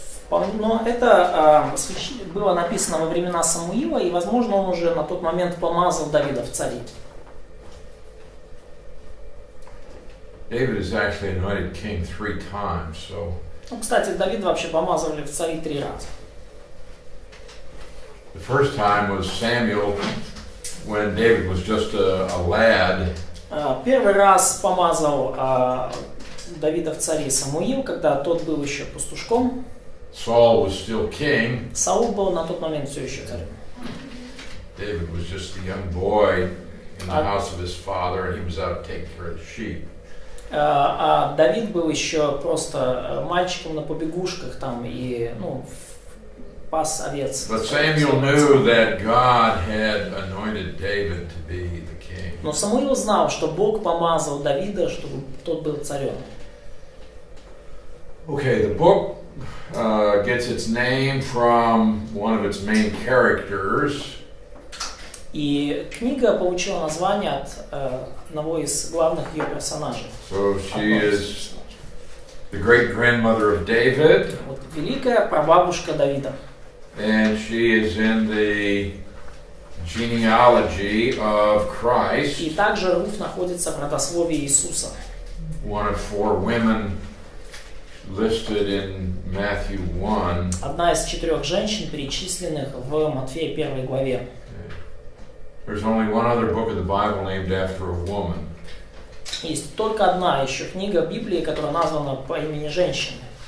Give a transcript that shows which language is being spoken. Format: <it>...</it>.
<ru>Но это было написано во времена Самуила, и, возможно, он уже на тот момент помазал Давида в цари.</ru> <en>David is actually anointed king 3 times, so.</en> <ru>Ну, кстати, Давида вообще помазывали в цари 3 раза.</ru> <en>The first time was Samuel, when David was just a lad.</en> <ru>Первый раз помазал Давида в цари Самуил, когда тот был еще пастушком.</ru> <en>Saul was still king.</en> <ru>Саул был на тот момент все еще царем.</ru> <en>David was just a young boy in the house of his father, and he was out taking care of the sheep.</en> <ru>А Давид был еще просто мальчиком на побегушках там и пас овец.</ru> <en>But Samuel knew that God had anointed David to be the king.</en> <ru>Но Самуил знал, что Бог помазал Давида, чтобы тот был царем.</ru> <en>Okay, the book gets its name from one of its main characters.</en> <ru>И книга получила название от одного из главных ее персонажей.</ru> <en>So she is the great-grandmother of David.</en> <ru>Вот великая прабабушка Давида.</ru> <en>And she is in the genealogy of Christ.</en> <ru>И также Руф находится в родословии Иисуса.</ru> <en>One of 4 women listed in Matthew 1.</en> <ru>Одна из 4 женщин, перечисленных в Матфея 1 главе.</ru> <en>There's only one other book of the Bible named after a woman.</en> <ru>Есть только одна еще книга Библии, которая названа по имени женщины.</ru>